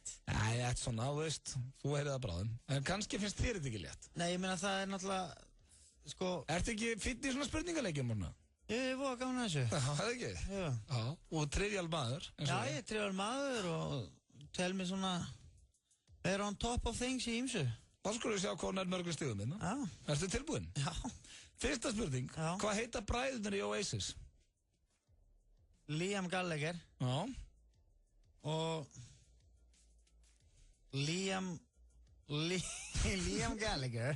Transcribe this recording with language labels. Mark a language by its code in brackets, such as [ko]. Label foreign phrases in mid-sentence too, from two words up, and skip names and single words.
[is] Nei, þetta er svona, þú heyrið það bráðum. En kannski finnst þér þetta ekki létt. Nei, ég meina það náttúrulega, sko... Ertu ekki fínn í svona spurningaleikjum, Morna? Ég voru að gána þessu. Það ekki? Já. Og trivial maður. Já, ég trivial maður og tel mig svona... Vera [en] on top of things [is] í ýmsu. Þá skulum við sjá hvað mörgum stigum minna. Já. Ertu tilbúinn? Já. Fyrsta spurning. Já. Hvað heita bræðurnir í Oasis? Liam Gallagher. Já. Og... Liam Gallagher.